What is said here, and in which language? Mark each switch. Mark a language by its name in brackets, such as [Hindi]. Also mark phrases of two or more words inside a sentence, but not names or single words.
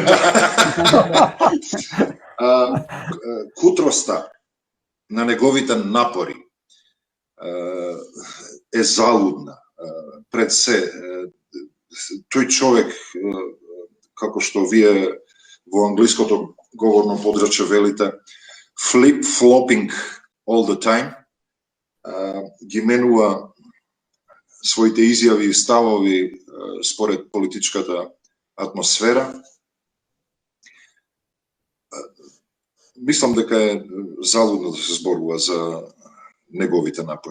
[Macedonian] Кутроста на неговите напори е залудна. Пред се, тој човек, како што вие во англиското говорно подрачје велите, [English] flip-flopping all the time, [Macedonian] ги менува своите изјави и ставови според политичката атмосфера. Мислам дека е залудно да се зборува за неговите напори.